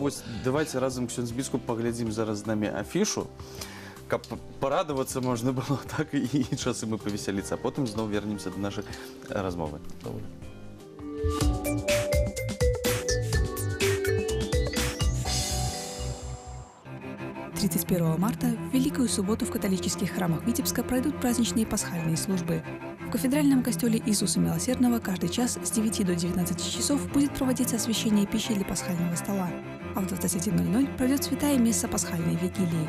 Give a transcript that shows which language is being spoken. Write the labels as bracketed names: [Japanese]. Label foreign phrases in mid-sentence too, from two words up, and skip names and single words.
[Belarusian] вось давайте разам, ксёндз біскуп, паглядзім зараз з намі афішу, каб парадавацца можна было, так, і часам і павесяліцца, а потым зноў вернемся да нашай размовы. Добре. [Russian] 31 марта в Великую субботу в католических храмах Витебска пройдут праздничные пасхальные службы. В кафедральном костеле Иисуса Милосердного каждый час с 9 до 19 часов будет проводиться освящение пищи для пасхального стола, а в 21:00 пройдет святая месса пасхальной вигилии.